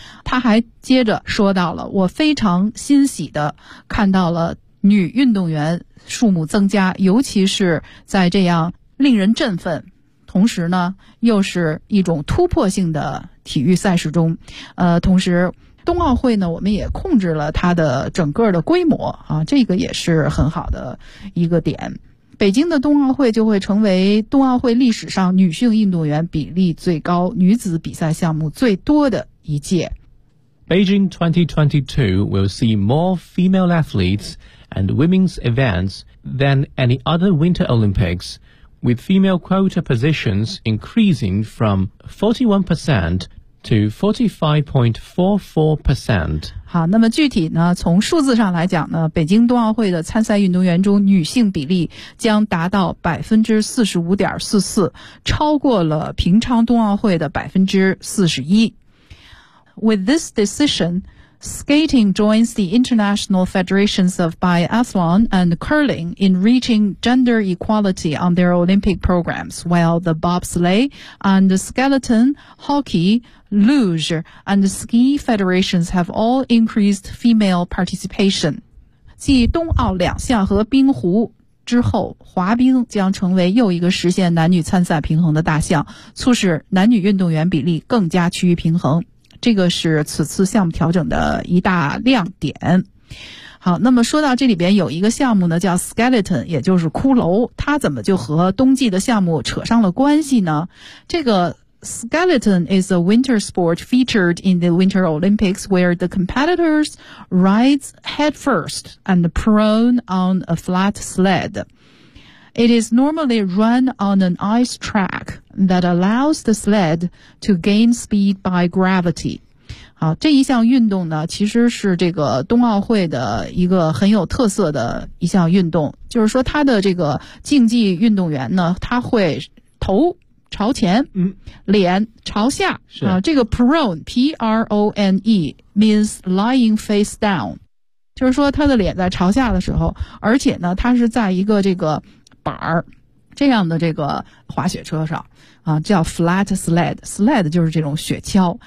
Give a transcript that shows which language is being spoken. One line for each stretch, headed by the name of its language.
Chinese: 他还接着说到了，我非常欣喜的看到了女运动员数目增加，尤其是在这样令人振奋同时呢又是一种突破性的体育赛事中，同时冬奥会呢我们也控制了它的整个的规模啊，这个也是很好的一个点。北京的冬奥会就会成为冬奥会历史上女性运动员比例最高、女子比赛项目最多的一届。
English: Beijing 2022 will see more female athletes and women's events than any other Winter Olympics, with female quota positions increasing from 41% to 45.44%。
Chinese: 好，那么具体呢，从数字上来讲呢，北京冬奥会的参赛运动员中女性比例将达到 45.44%， 超过了平昌冬奥会的 41%。
English: With this decision, skating joins the international federations of biathlon and curling in reaching gender equality on their Olympic programs, while the bobsleigh and the skeleton, hockey,Luge and ski federations have all increased female participation.
Chinese: 继冬奥两项和冰壶之后，滑冰将成为又一个实现男女参赛平衡的大项，促使男女运动员比例更加趋于平衡。这个是此次项目调整的一大亮点。好，那么说到这里边有一个项目呢叫 skeleton， 也就是骷髅，它怎么就和冬季的项目扯上了关系呢？
English: 这个Skeleton is a winter sport featured in the Winter Olympics where the competitors ride head first and prone on a flat sled. It is normally run on an ice track that allows the sled to gain speed by gravity.
Chinese: 好，这一项运动呢其实是这个冬奥会的一个很有特色的一项运动，就是说他的这个竞技运动员呢他会头朝前，脸朝下，是啊，这个
English: prone, P-R-O-N-E, means lying face down,
Chinese: 就是说他的脸在朝下的时候，而且呢他是在一个这个板这样的这个滑雪车上啊，叫 flat sled, sled 就是这种雪橇，